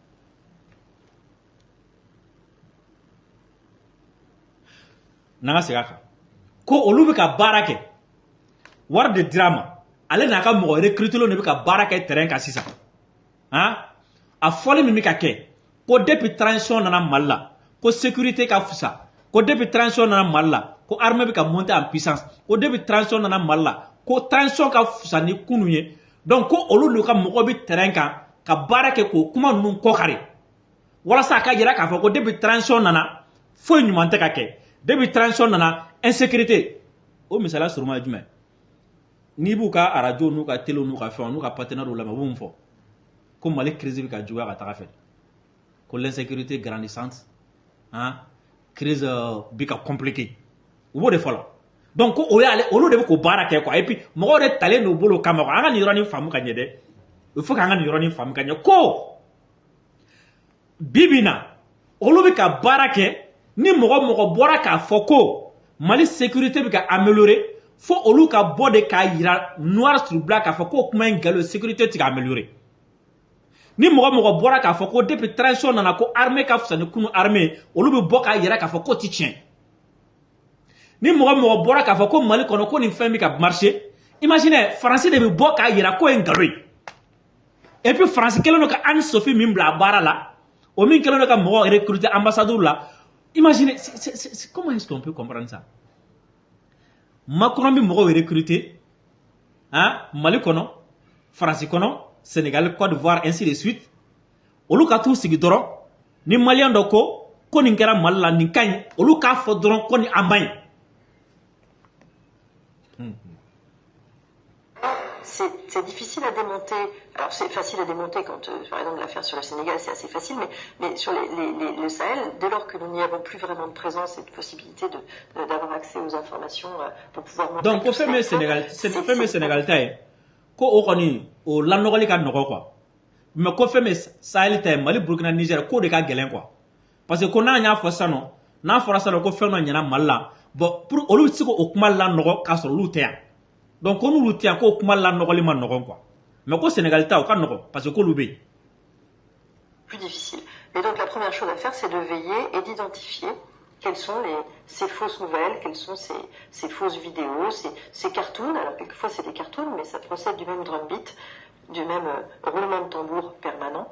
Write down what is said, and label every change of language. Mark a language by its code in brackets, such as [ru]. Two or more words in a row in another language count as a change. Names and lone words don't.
[bm] n'an ka segin a kan ko olu bɛ ka baara kɛ wari de dira ma ale n'a ka mɔgɔ recrutelenw de bɛ ka baara kɛ terrain kan sisan a fɔli min bɛ ka kɛ ko [fr] depuis transition [bm] nana Mali la ko sécurité ka fusa ko [fr] depuis transition [bm] nana Mali la ko armée bɛ ka [fr] monter en puissance [bm] ko [fr] depuis transition [bm] nana Mali la ko transition ka fusa ni kunu ye donc ko olu de ka mɔgɔ bɛ terrain kan ka baara kɛ k'o kuma ninnu kɔkari walasa a ka yira k'a fɔ ko [fr] depuis transition [bm] nana foyi ɲuman tɛ ka kɛ [fr] depuis transition [bm] nana insécurité o misaliya suruma ye jumɛn n'i b'u ka radio n'u ka télé n'u ka fɛnw n'u ka partenaires lamɛn u b'u mun fɔ ko Mali crise bɛ ka juguya ka taga fɛ ko [fr] l'insécurité grandissante [bm] crise bɛ ka compliquée u b'o de fɔ la donc ko o y'ale olu de bɛ k'o baara kɛ quoi [fr] et puis [bm] mɔgɔw de talen don bolo kama quoi an ka nin yɔrɔnin faamu ka ɲɛ dɛ [fr] il faut [bm] k'an ka nin yɔrɔnin faamu ka ɲɛ ko bi bi in na olu bɛ ka baara kɛ ni mɔgɔ bɔra k'a fɔ ko Mali sécurité bɛ ka améliorer fo olu ka bɔ de k'a yira [fr] noir sur blanc [bm] k'a fɔ ko kuma in nkalon sécurité tɛ ka améliorer ni mɔgɔ bɔra k'a fɔ ko [fr] depuis transition [bm] nana ko armée ka fisa ni kunu armée olu bɛ bɔ k'a yira k'a fɔ ko ti tiɲɛ ni mɔgɔ bɔra k'a fɔ ko Mali kɔnɔ ko nin fɛn bɛ ka marcher imaginez France de bɛ bɔ k'a yira ko ye nkalon ye [fr] et puis [bm] France kɛlen don ka Anne Sophie min bila a baara la o min kɛlen don ka mɔgɔ recruter ambassadeur la [fr] imaginez comment est-ce qu'on peut comprendre ça [bm] Macron bɛ mɔgɔw recruter Mali kɔnɔ France kɔnɔ Sénégal Côte d'Ivoire [fr] ainsi de suite [bm] olu ka t'u sigi dɔrɔn ni malien dɔ ko nin kɛra Mali la nin ka ɲi olu k'a fɔ dɔrɔn ko nin a man ɲi. [fr] C'est difficile à démonter. Alors c'est facile à démonter quand, par exemple, l'affaire sur le Sénégal, c'est assez facile, mais sur le Sahel, dès lors que nous n'y avons plus vraiment de présence et de possibilité d'avoir accès aux informations pour pouvoir montrer... Donc, au fait, mais Sénégal, [bm] ko o kɔni o lanɔgɔli ka nɔgɔ quoi mais ko fɛn min Sahel ta ye Mali Burkina Niger ko de ka gɛlɛn quoi parce que ko n'a y'a fɔ sisan nɔ n'a fɔra sisan nɔ ko fɛn dɔ ɲɛna Mali la [fr] bon pour [bm] olu tɛ se k'o kuma lanɔgɔ k'a sɔrɔ olu tɛ yan donc ko n'olu tɛ yan k'o kuma lanɔgɔli ma nɔgɔn quoi mais ko Sénégal ta o ka nɔgɔn parce que k'olu bɛ yen. [fr] Plus difficile. Et donc la première chose à faire, c'est de veiller et d'identifier quelles sont ces fausses nouvelles, quelles sont ces fausses vidéos, ces cartoons. Alors quelquefois c'est des cartoons, mais ça procède du même [en] drum beat, [fr] du même roulement de tambour permanent.